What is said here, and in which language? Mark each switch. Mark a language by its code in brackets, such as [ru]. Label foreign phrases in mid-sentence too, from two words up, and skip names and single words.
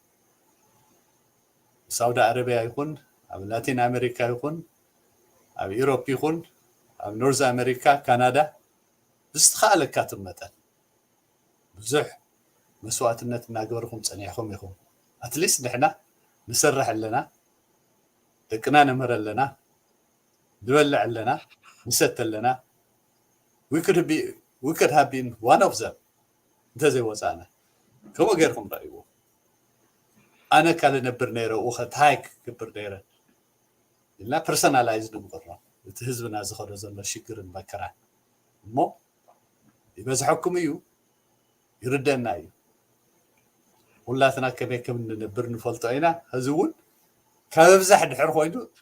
[ti] ሳውዲ አረቢያ ይኹን ኣብ ላቲን ኣሜሪካ ይኹን ኣብ ኢሮፕ ይኹን ኣብ ኖርዝ ኣሜሪካ ካናዳ ብዝተኻእለካ ትመጠን ብዙሕ መስዋዕትነት እናገበርኩም ፀኒሕኩም ኢኹም ኣትሊስት ንሕና ንሰርሕ ኣለና ደቅና ነምህር ኣለና ንበልዕ ኣለና ንሰት ኣለና [en] we could have been one of them [ti] እንተዘይወፃእና ከምኡ ጌርኩም ረእይዎ ኣነ ካልነብር ነይረ ውኸታይ ክግብር ነይረ ኢልና ፐርሰናላይዝ ንግበሮ እቲ ህዝብና ዝኸዶ ዘሎ ሽግርን መከራን እሞ ይበዝሐኩም እዩ ይርደአና እዩ ሁላትና ከመይ ከም እንነብር ንፈልጦ ኢና ሕዚ እውን ካብ ብዛሕ ድሕር ኮይኑ